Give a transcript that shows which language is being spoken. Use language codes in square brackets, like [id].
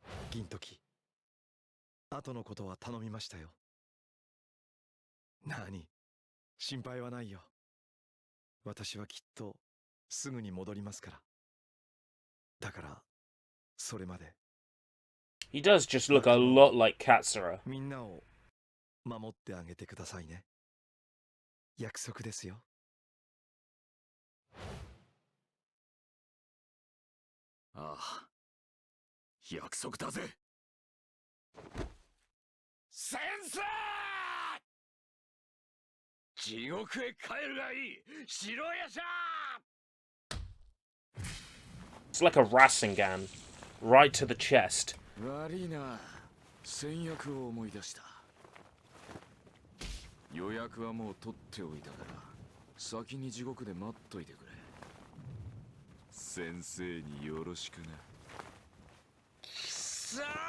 [ja] 銀時、後のことは頼みましたよ。なに、心配はないよ。私はきっとすぐに戻りますから。だから、それまで。 [en] He does just look a lot like Katsura. [ja] みんなを守ってあげてくださいね。約束ですよ。ああ、約束だぜ。先生！地獄へ帰るがいい。白夜叉！ [en] It's like a Rasengan, right to the chest. [ja] 悪いな、先約を思い出した。予約はもう取っておいたから、先に地獄で待っといてくれ。先生によろしくな。貴様！